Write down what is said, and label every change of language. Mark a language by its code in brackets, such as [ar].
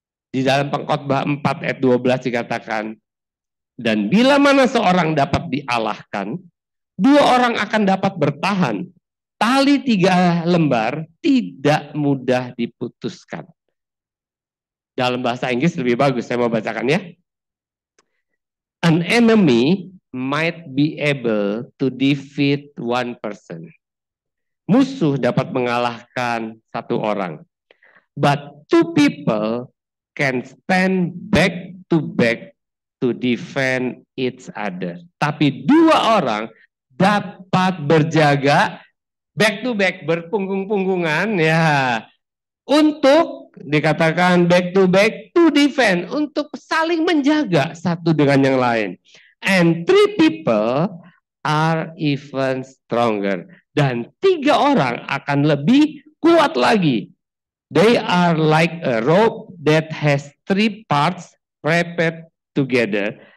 [id] Di dalam Pengkhotbah 4 ayat 12 dikatakan, dan bila mana seorang dapat dialahkan, 2 orang akan dapat bertahan. Tali 3 lembar tidak mudah diputuskan. Dalam bahasa Inggris lebih bagus, saya mau bacakan ya. [en] An enemy might be able to defeat one person. [id] Musuh dapat mengalahkan 1 orang. [en] But 2 people can stand back to defend each other. [id] Tapi 2 orang dapat berjaga [en] back to back, [id] berpunggung-punggungan ya, untuk dikatakan [en] back to defend, [id] untuk saling menjaga satu dengan yang lain. [en] And 3 people are even stronger. [id] Dan 3 orang akan lebih kuat lagi. [en] They are like a rope that has 3 parts wrapped together.